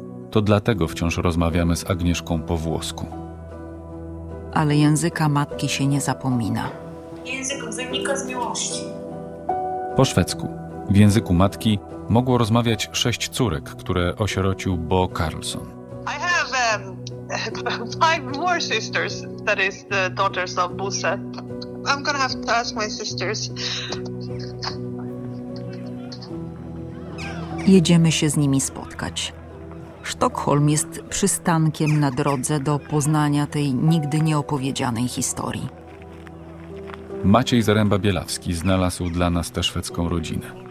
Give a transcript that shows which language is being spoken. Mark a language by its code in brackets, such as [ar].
[pl] To dlatego wciąż rozmawiamy z Agnieszką po włosku. Ale języka matki się nie zapomina. Język wynika z miłości. Po szwedzku, w języku matki, mogło rozmawiać 6 córek, które osierocił Bo Karlsson. [en] I have five more sisters, that is the daughters of Buse. I'm gonna have to ask my sisters. [pl] Jedziemy się z nimi spotkać. Sztokholm jest przystankiem na drodze do poznania tej nigdy nieopowiedzianej historii. Maciej Zaręba-Bielawski znalazł dla nas tę szwedzką rodzinę.